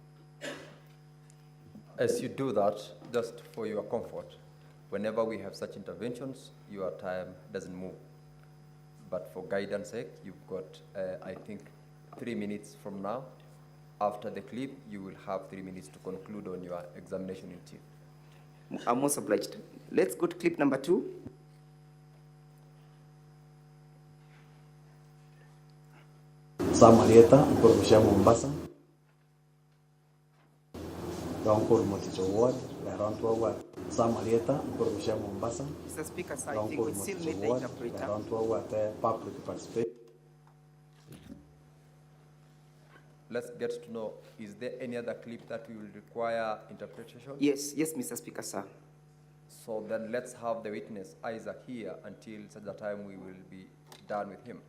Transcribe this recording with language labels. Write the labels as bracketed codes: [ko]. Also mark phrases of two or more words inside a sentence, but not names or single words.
[en] As you do that, just for your comfort, whenever we have such interventions, your time doesn't move. But for guidance sake, you've got, I think, 3 minutes from now After the clip, you will have 3 minutes to conclude on your examination in chief. I'm most obliged. Let's go to clip number 2. Samarieta, Mkurubushia Mombasa. Donkuru Moticho Ward, Larontua Ward. Samarieta, Mkurubushia Mombasa. Mr. Speaker, sir, I think we still need the interpreter. Larontua Ward, public participation. Let's get to know, is there any other clip that we will require interpretation? Yes, Mr. Speaker, sir. So then let's have the witness Isaac here until such a time we will be done with him.